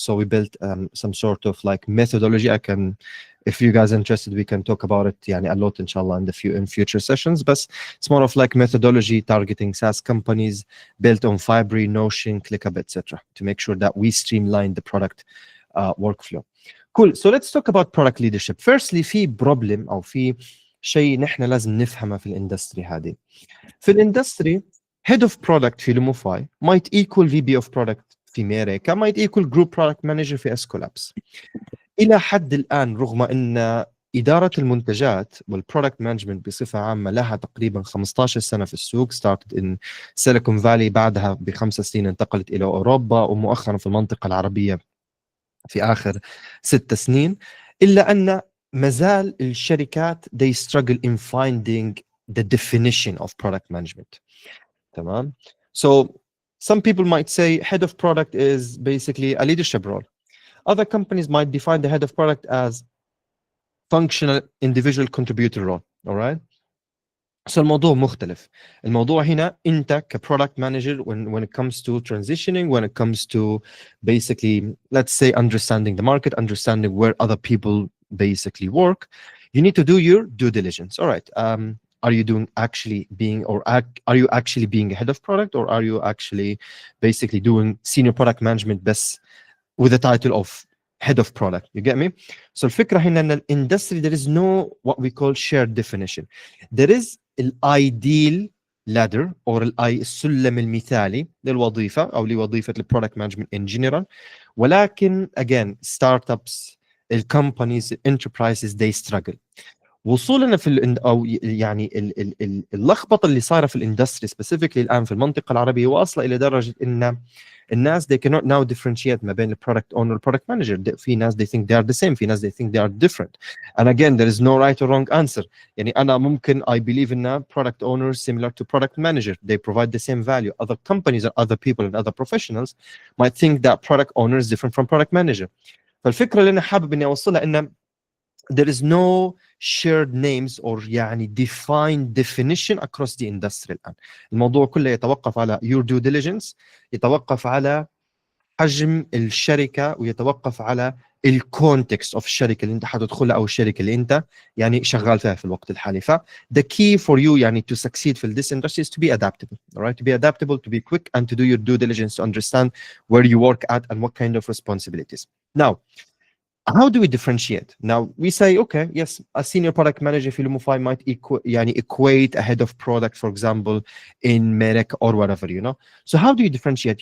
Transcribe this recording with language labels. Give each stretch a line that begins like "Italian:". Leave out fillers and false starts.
English: So we built some sort of like methodology. If you guys are interested, we can talk about it a lot, inshallah, in future sessions. But it's more of like methodology targeting SaaS companies built on Fibri, Notion, ClickUp, etc. to make sure that we streamline the product workflow. Cool. So let's talk about product leadership. Firstly,
Arabic: في problem أو في شيء نحن لازم نفهمه في الاندستري هذه. في الاندستري
English: head of product في Lumify might equal VP of product في ميريكا might equal group product manager في Escolabs.
Arabic: إلى حد الآن رغم أن إدارة المنتجات والبرودكت مانجمنت بصفة عامة لها تقريبا 15 سنة في السوق.
English: started in Silicon Valley،
Arabic: بعدها ب5 سنين انتقلت إلى أوروبا، ومؤخرا في المنطقة العربية في آخر 6 سنين، إلا أن مازال الشركات
English: they struggle in finding the definition of product management.
Arabic: تمام.
English: So some people might say head of product is basically a leadership role. Other companies might define the head of product as functional individual contributor role. All right.
Arabic: So الموضوع مختلف. الموضوع هنا أنت
English: كproduct manager when it comes to transitioning, when it comes to basically, let's say, understanding the market, understanding where other people basically work, you need to do your due diligence. All right. Are you doing actually being, or are you actually being a head of product, or are you actually basically doing senior product management best with the title of head of product? You get me? So
Arabic: الفكرة هنا أن
English: industry there is no what we call shared definition. There is ideal ladder or
Arabic: السلم المثالي للوظيفة أو لوظيفة البرودكت مانجمنت
English: in general،
Arabic: ولكن
English: again startups الcompanies enterprises they struggle.
Arabic: وصولنا في او اللخبطه اللي صايره في الاندستري سبيسيفيكلي الان في المنطقه العربيه واصله الى درجه ان الناس
English: they cannot now differentiate
Arabic: ما بين البرودكت اونر والبرودكت مانجر. في ناس
English: they think they are the same، في ناس they think they are different. And again there is no right or wrong answer.
Arabic: انا ممكن
English: I believe in product owners similar to product manager, they provide the same value. Other companies and other people and other professionals might think that product owner is different from product manager.
Arabic: فالفكره اللي انا حابب اني اوصلها ان
English: there is no shared names or defined definition across the industry
Arabic: الآن. الموضوع كله يتوقف على
English: your due diligence،
Arabic: يتوقف على حجم الشركة، ويتوقف على الكونتكست of الشركة اللي انت حتدخلها او الشركة اللي انت شغال فيها في الوقت الحالي.
English: ف the key for you to succeed in this industry is to be adaptable. All right, to be adaptable, to be quick, and to do your due diligence to understand where you work at and what kind of responsibilities. Now, how do we differentiate? Now we say, okay, yes, a senior product manager في Lumify might equate a head of product, for example, in Merck or whatever, So how do you differentiate?